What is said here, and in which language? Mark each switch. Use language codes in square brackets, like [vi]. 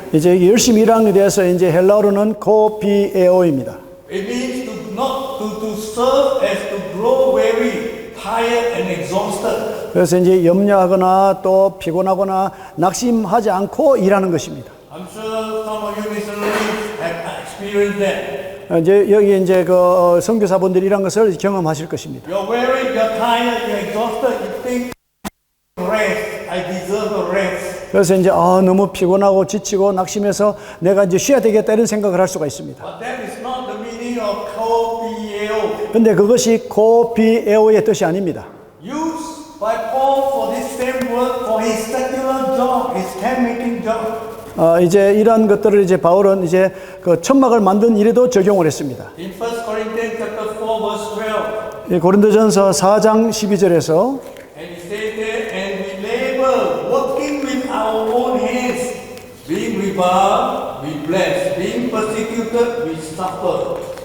[ko] 이제 열심히 일하는 데 대해서 이제 헬라어로는 코피에오입니다. [en] It means to serve as to grow weary, tired and exhausted. [ko] 그래서 이제 염려하거나 또 피곤하거나 낙심하지 않고 일하는 것입니다. [en] I'm sure some of you missionaries have experienced that. [ko] 이제 여기 이제 그 선교사분들이 이런 것을 경험하실 것입니다. [en] You're weary, you're tired, you're exhausted. You think, rest. I deserve a rest. [ko] 그래서 이제 너무 피곤하고 지치고 낙심해서 내가 이제 쉬어야 되겠다 이런 생각을 할 수가 있습니다. [en] But that is not the meaning of kopieo. [ko] 근데 그것이 코피에오의 뜻이 아닙니다. [en] Used by Paul for this same word for his secular job, his tent-making job. [ko] 이제 이러한 것들을 이제 바울은 이제 그 천막을 만든 일에도 적용을 했습니다. [en] In 1 Corinthians chapter 4 verse 12. [ko] 이 고린도전서 4장 12절에서 [en] And he says there, and we labor, working with our own hands, being reviled, we bless, being persecuted, we suffer.